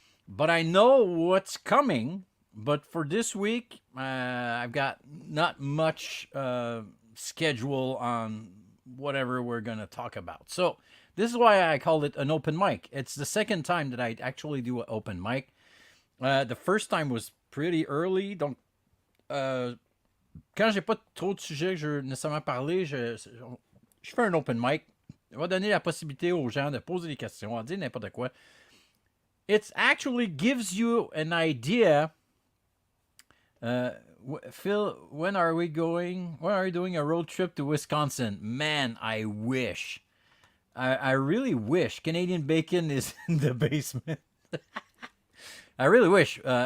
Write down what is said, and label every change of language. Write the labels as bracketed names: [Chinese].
[English] But I know what's coming. But for this week, I've got not much... schedule on whatever we're going to talk about. So this is why I call it an open mic. It's the second time that I actually do an open mic. The first time was pretty early. [French] Donc, quand j'ai pas trop de sujets que je veux nécessairement parler, je fais un open mic. Je vais donner la possibilité aux gens de poser des questions, de dire n'importe quoi. [English] It actually gives you an idea... Phil, when are we going? When are you doing a road trip to Wisconsin? Man, I wish. I really wish. Canadian bacon is in the basement. I really wish.